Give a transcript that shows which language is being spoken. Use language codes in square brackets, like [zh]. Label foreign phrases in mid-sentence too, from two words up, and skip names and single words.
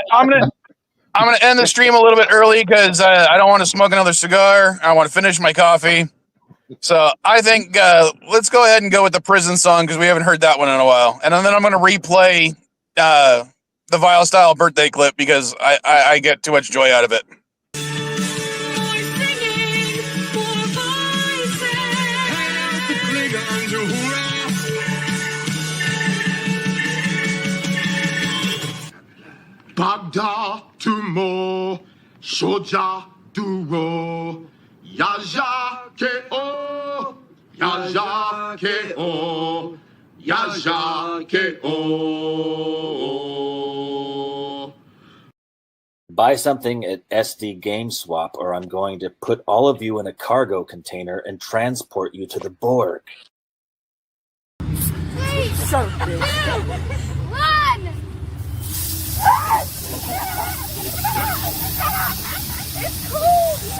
[en] I'm gonna end the stream a little bit early because I don't want to smoke another cigar. I want to finish my coffee. So I think let's go ahead and go with the prison song because we haven't heard that one in a while. And then I'm gonna replay the Vile Style birthday clip because I get too much joy out of it. Bagda tumo shoja duro yaja ke o yaja ke o yaja ke o. Buy something at SD GameSwap or I'm going to put all of you in a cargo container and transport you to the Borg. Please, son of a bitch. Run! It's cool!